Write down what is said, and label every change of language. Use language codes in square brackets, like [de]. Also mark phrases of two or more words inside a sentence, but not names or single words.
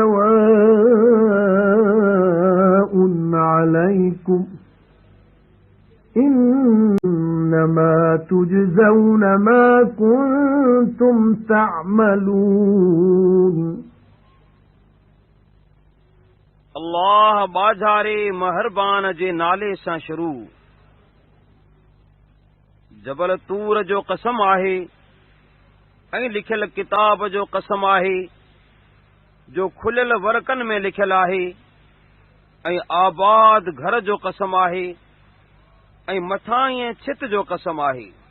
[ar] سواء عليكم إنما تجزون ما كنتم تعملون. [sd] الله बाज़ारे महरबान जे नाले सां शुरू। जबल तूर जो कसम आहे ऐं लिखियल किताब जो कसम आहे जो खुलियल वरकन में लिखियल आहे ऐं आबाद घर जो कसम आहे ऐं मथां छित जो कसम आहे